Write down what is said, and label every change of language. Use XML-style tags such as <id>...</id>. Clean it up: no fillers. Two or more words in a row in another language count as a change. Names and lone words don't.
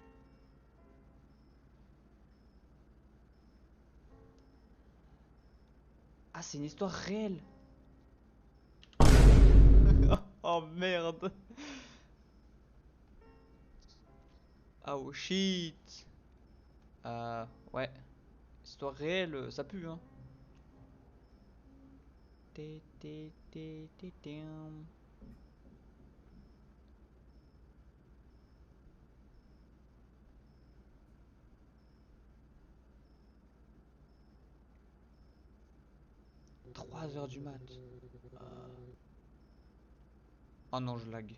<fr>Ah, c'est une histoire réelle. Oh merde.</fr> <en>Oh shit.</en> <fr>Ouais. Histoire réelle, ça pue, hein. Té, té, té, té, téum. Trois heures du mat. Oh non, je lag.</fr>